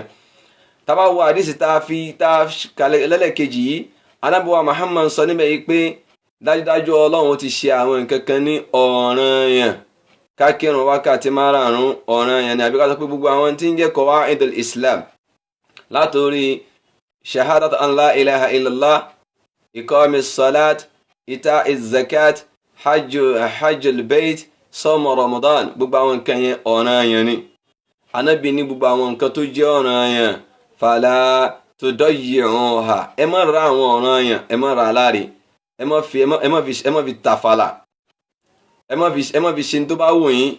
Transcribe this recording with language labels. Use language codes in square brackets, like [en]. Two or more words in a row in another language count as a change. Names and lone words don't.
[yo] Tá bá wo àdìsí tá a kalẹ̀ lẹ́lẹ́kejì yìí, Ànábì wa Muhammad sọ níbẹ̀ yìí pé dájúdájú Ọlọ́run ti ṣe àwọn nǹkan kan ní ọ̀ranyàn. Ká kírun wákàtí márààrún ọ̀ranyàn ni, àbí ká sọ pé gbogbo àwọn tí ń jẹ́ [ar] قواعد الإسلام [yo] látòrí [ar] شهادة أن لا إله إلا الله، إقام الصلاة، إيتاء الزكاة، حج البيت، صوم رمضان, [yo] gbogbo àwọn nǹkan yẹn ọ̀ranyàn ni. Ànábì ní gbogbo àwọn nǹkan tó jẹ́ ọ̀ranyàn [ar] فلا تضيعوها, [yo] ẹ má ra àwọn ọ̀ranyàn, ẹ má ra láre, ẹ má fi tàfàlà, ẹ má fi ṣe tó bá wù yín.